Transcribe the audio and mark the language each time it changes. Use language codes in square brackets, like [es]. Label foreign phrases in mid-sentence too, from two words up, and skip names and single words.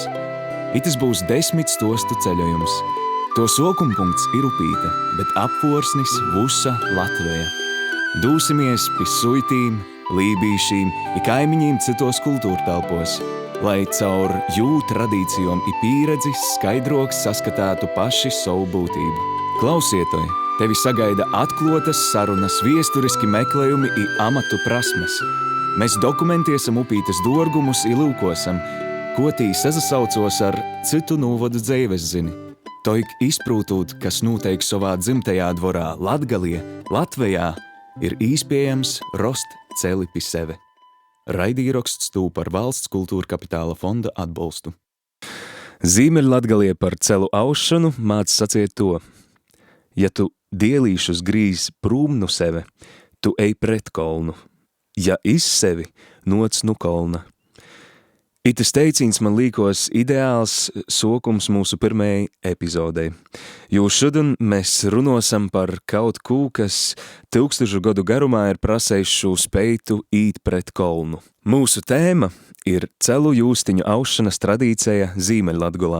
[ltg] Itis būs 10 stostu ceļojums. To sokumpunkts ir Upīte, bet apvorsnis Vusa Latveja. Dūsimies pi suitīm, lībīšīm I kaimiņiem citos kultūrtelpos, lai caur jū tradīcijom I pīredzi skaidroks saskatātu paši savu būtību. Klausietoj, tevi sagaida atklotas sarunas, viesturiski meklējumi I amatu prasmes. Mēs dokumentēsim Upītes dorgumus I lūkosam, ko tī sazasaucos ar citu nūvodu dzeives zini. Toik izprūtūt, kas noteik savā dzimtajā dvorā Latgalie, Latvejā, ir īspējams rost celi pi seve. Raidīraksts tūp ar Valsts kultūra kapitāla fonda atbalstu. Ziemeļlatgalie par celu aušanu māc sacīt to. Ja tu dielīšus grīz prūm nu seve, tu ej pret kolnu. Ja iz sevi, noc nu kolna. Itis teicīns man līkos ideāls sokums mūsu pirmajai epizodei. Jo šodien mēs runosam par kaut kū, kas 1000 gadu garumā ir prasējušu speitu īt pret kolnu. Mūsu tēma ir celu jūstiņu aušanas tradīcija Ziemeļlatgolā.